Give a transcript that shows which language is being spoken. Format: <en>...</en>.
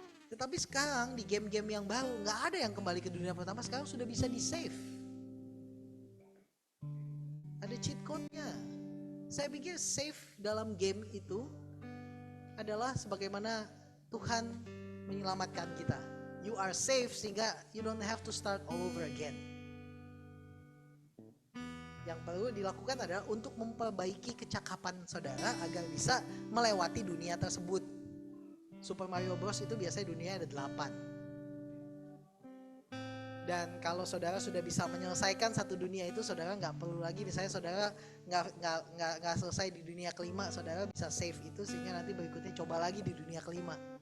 <id>Tetapi sekarang di game-game yang baru nggak ada yang kembali ke dunia pertama. Sekarang sudah bisa di save. Ada cheat code-nya. Saya pikir save dalam game itu adalah sebagaimana Tuhan menyelamatkan kita.</id> <en>You are safe</en> <id>sehingga</id> <en>you don't have to start all over again.</en> <id>Yang perlu dilakukan adalah untuk memperbaiki kecakapan saudara agar bisa melewati dunia tersebut. Super Mario Bros itu biasanya dunia ada 8. Dan kalau saudara sudah bisa menyelesaikan satu dunia itu, saudara nggak perlu lagi, misalnya saudara nggak selesai di dunia kelima, saudara bisa save itu sehingga nanti berikutnya coba lagi di dunia kelima.</id>